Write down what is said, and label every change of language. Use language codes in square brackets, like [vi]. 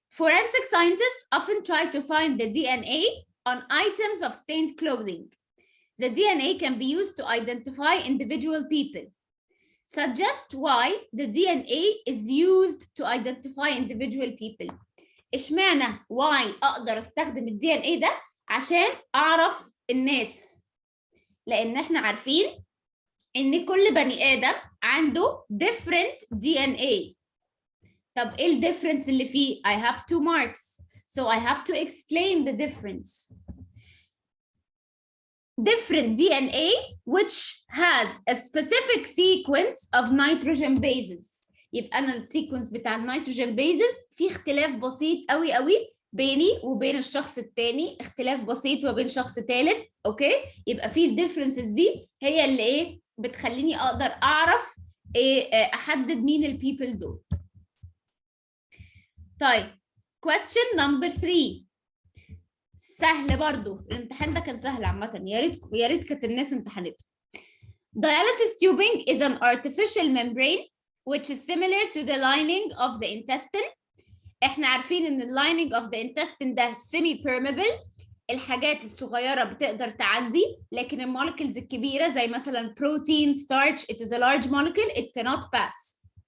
[en] Forensic scientists often try to find the DNA on items of stained clothing. The DNA can be used to identify individual people. Suggest why the DNA is used to identify individual people. [ar] اشمعنى [en] why [ar] اقدر استخدم ال DNA ده عشان اعرف الناس؟ لان احنا عارفين ان كل بني ادم عنده [en] different DNA. [ar] طب ايه الديفرنس اللي فيه؟ [en] I have two marks, so I have to explain the difference. Different DNA which has a specific sequence of nitrogen bases. [ar] يبقى انا السيكونس بتاع النيتروجين بيزز فيه اختلاف بسيط قوي قوي بيني وبين الشخص التاني، اختلاف بسيط وبين شخص تالت. اوكي، يبقى فيه الديفرنسز دي هي اللي ايه بتخليني اقدر اعرف ايه احدد مين البيبل دول. طيب [en] question number 3 [ar] سهل برضو، الامتحان ده كان سهل عامة، يا ريت كانت الناس امتحنته. [en] Dialysis tubing is an artificial membrane which is similar to the lining of the intestine. [ar] احنا عارفين ان [en] the lining of the intestine [ar] ده semi permeable، الحاجات الصغيرة بتقدر تعدي، لكن المولكيولز الكبيرة زي مثلا [en] protein, starch, it is a large molecule, it cannot pass.